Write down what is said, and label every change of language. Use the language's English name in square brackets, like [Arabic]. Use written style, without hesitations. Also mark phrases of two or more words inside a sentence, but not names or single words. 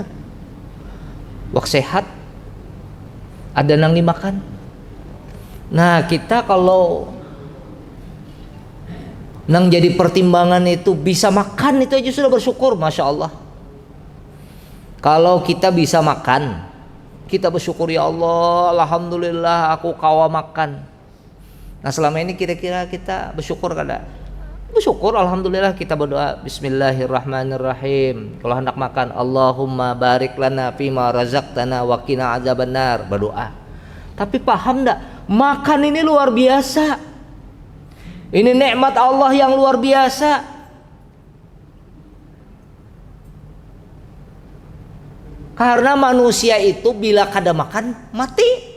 [Indonesian] Wak sehat, ada yang dimakan. [Banjar] Nah kita kalau nang jadi pertimbangan itu bisa makan, itu aja sudah bersyukur, [Arabic] Masya Allah. [Indonesian] Kalau kita bisa makan, kita bersyukur, [Arabic] ya Allah, [Banjar] alhamdulillah aku kawa makan. Nah selama ini kira-kira kita bersyukur kada? [Indonesian] Bersyukur, alhamdulillah. Kita berdoa Bismillahirrahmanirrahim. Kalau hendak makan, [Arabic] Allahumma barik lana fima razaqtana wa qina adzabannar, [Indonesian] berdoa. Tapi paham enggak? Makan ini luar biasa. Ini nikmat Allah yang luar biasa. [Banjar] Karena manusia itu bila kada makan mati.